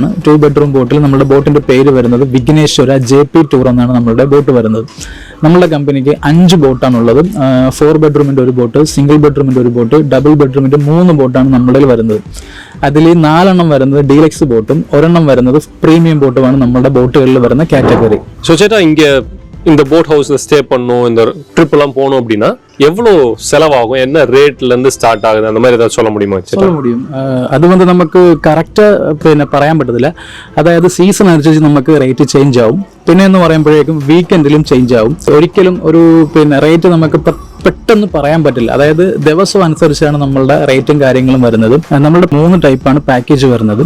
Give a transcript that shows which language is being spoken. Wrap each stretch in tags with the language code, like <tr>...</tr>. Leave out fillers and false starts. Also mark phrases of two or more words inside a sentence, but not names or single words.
<ml>2</ml> <en>bedroom boat</en> <ml>നമ്മുടെ ബോട്ടിൻ്റെ പേര് വരുന്നത് വിഘ്നേശ്വര JP ടൂർ എന്നാണ് നമ്മളുടെ ബോട്ട് വരുന്നത്. നമ്മളുടെ കമ്പനിക്ക് 5 ബോട്ടാണുള്ളത്. 4 ബെഡ്റൂമിൻ്റെ ഒരു ബോട്ട്,</ml> <en>single bedroom</en> <ml>ഒരു ബോട്ട്,</ml> <en>double bedroom</en> <ml>3 ബോട്ടാണ് നമ്മളുടെ വരുന്നത്. അതിൽ 4 എണ്ണം വരുന്നത്</ml> <en>deluxe boat</en> <ml>1 എണ്ണം വരുന്നത്</ml> <en>premium boat</en> <ml>നമ്മുടെ ബോട്ടുകളിൽ വരുന്ന കാറ്റഗറി.</ml> <ta>ஸோ சேட்டா, இங்கே இந்த</ta> <en>boat house stay</en> <ta>பண்ணணும், இந்த ட்ரிப் எல்லாம் போகணும் அப்படின்னா எவ்வளோ செலவாகும், என்ன ரேட்ல இருந்து ஸ்டார்ட் ஆகுது, அந்த மாதிரி ஏதாவது சொல்ல முடியுமா? சொல்ல முடியும்.</ta> <ml>அது നമുക്ക് കറക്റ്റ് പറയാൻ പറ്റത്തില്ല. അതായത് സീസൺ അനുസരിച്ച് നമുക്ക്</ml> <en>rate change</en> <ml>ആവും. പിന്നെ എന്ന് പറയുമ്പോഴേക്കും വീക്കെൻഡിലും ചേഞ്ച് ആവും. ഒരിക്കലും ഒരു റേറ്റ് നമുക്ക് പെട്ടെന്ന് പറയാൻ പറ്റില്ല. അതായത് ദിവസം അനുസരിച്ചാണ് നമ്മളുടെ റേറ്റും കാര്യങ്ങളും വരുന്നത്. നമ്മളുടെ 3 ടൈപ്പാണ് പാക്കേജ് വരുന്നത്.</ml>